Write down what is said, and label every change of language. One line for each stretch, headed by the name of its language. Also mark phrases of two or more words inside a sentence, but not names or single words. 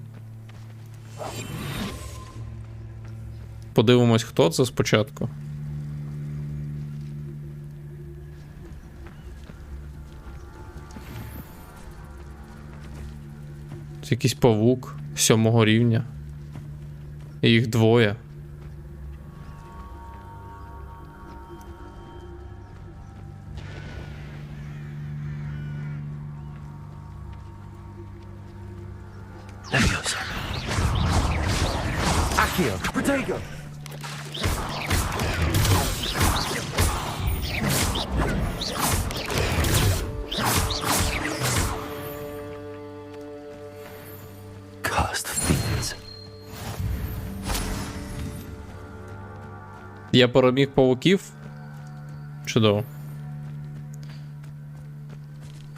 Ukrainian: Подивимось, хто це спочатку. Це якийсь павук 7-го рівня. І їх двоє. Accio, Protego.
English: Cursed fiends.
Ukrainian: Я переміг павуків. Чудово.